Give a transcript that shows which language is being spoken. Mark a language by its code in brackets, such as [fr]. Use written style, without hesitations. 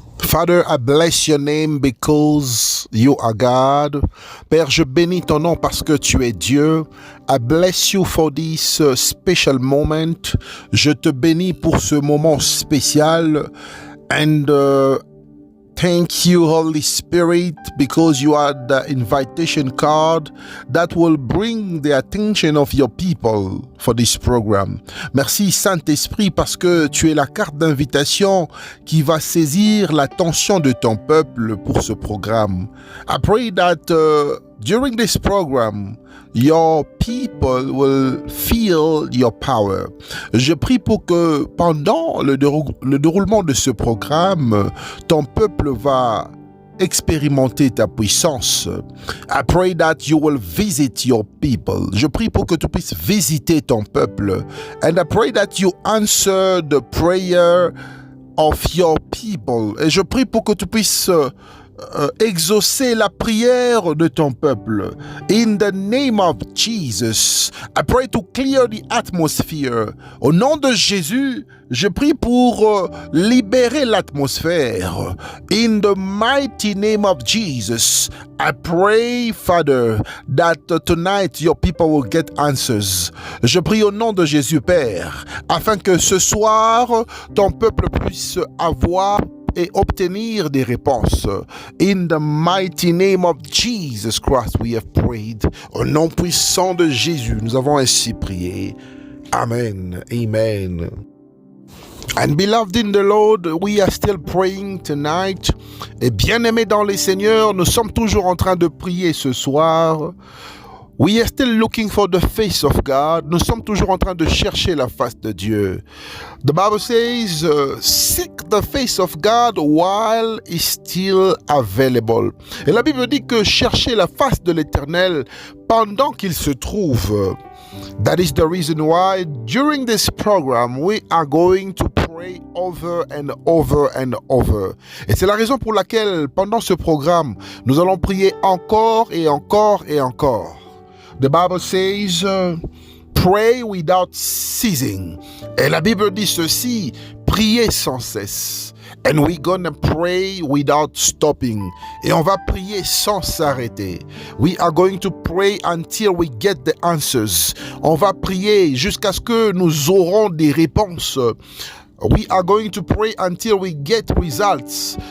[en] Father, I bless your name because you are God. [fr] Père, je bénis ton nom parce que tu es Dieu. [en] I bless you for this special moment. [fr] Je te bénis pour ce moment spécial. [en] And thank you, Holy Spirit, because you are the invitation card that will bring the attention of your people for this program. [fr] Merci, Saint-Esprit, parce que tu es la carte d'invitation qui va saisir l'attention de ton peuple pour ce programme. [en] I pray that during this program, your people will feel your power. [fr] Je prie pour que pendant le déroulement de ce programme, ton peuple va expérimenter ta puissance. [en] I pray that you will visit your people. [fr] Je prie pour que tu puisses visiter ton peuple. [en] And I pray that you answer the prayer of your people. [fr] Et je prie pour que tu puisses exaucer la prière de ton peuple. [en] In the name of Jesus, I pray to clear the atmosphere. [fr] Au nom de Jésus, je prie pour libérer l'atmosphère. [en] In the mighty name of Jesus, I pray, Father, that tonight your people will get answers. [fr] Je prie au nom de Jésus, Père, afin que ce soir, ton peuple puisse avoir et obtenir des réponses. [en] In the mighty name of Jesus Christ, we have prayed. [fr] Au nom puissant de Jésus, nous avons ainsi prié. [en] Amen. Amen. And beloved in the Lord, we are still praying tonight. [fr] Et bien-aimés dans les Seigneurs, nous sommes toujours en train de prier ce soir. [en] We are still looking for the face of God. [fr] Nous sommes toujours en train de chercher la face de Dieu. [en] The Bible says, seek the face of God while it's still available. [fr] Et la Bible dit que chercher la face de l'Éternel pendant qu'il se trouve. [en] That is the reason why during this program we are going to pray over and over and over. [fr] Et c'est la raison pour laquelle pendant ce programme, nous allons prier encore et encore et encore. [en] The Bible says, pray without ceasing. [fr] Et la Bible dit ceci, priez sans cesse. [en] And we're gonna pray without stopping. [fr] Et on va prier sans s'arrêter. [en] We are going to pray until we get the answers. [fr] On va prier jusqu'à ce que nous aurons des réponses. [en] We are going to pray until we get results.